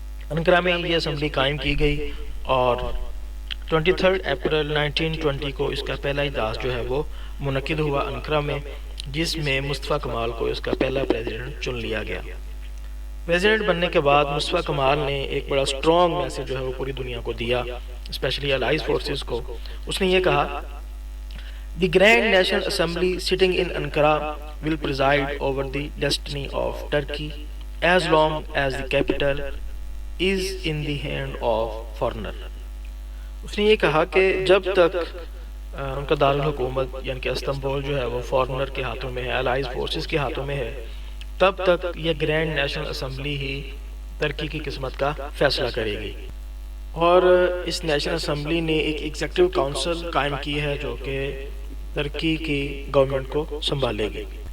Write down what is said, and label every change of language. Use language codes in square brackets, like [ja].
[ur] Ankara میں یہ assembly قائم کی گئی اور 23 اپریل 1920 کو اس کا پہلا اجلاس جو ہے وہ منعقد ہوا انقرہ میں، جس میں مصطفیٰ کمال کو اس کا پہلا پریزیڈنٹ چن لیا گیا۔ پریزیڈنٹ بننے کے بعد مصطفیٰ کمال نے ایک بڑا سٹرونگ میسج جو ہے وہ پوری دنیا کو دیا، اسپیشلی الائز فورسز کو۔ اس نے یہ کہا، [en] The grand national assembly sitting in Ankara will preside over the destiny of Turkey as long as the capital is in the hand of foreigner. [ur] اس نے یہ کہا کہ جب تک ان کا دارالحکومت یعنی کہ استنبول جو ہے وہ فورنر کے ہاتھوں میں ہے، الائز فورسز کے ہاتھوں میں ہے، تب تک یہ گرینڈ نیشنل اسمبلی ہی ترکی کی قسمت کا فیصلہ کرے گی. اور اس نیشنل اسمبلی نے ایک ایگزیکٹو کونسل قائم کی ہے جو کہ ترکی کی گورنمنٹ کو سنبھالے گی.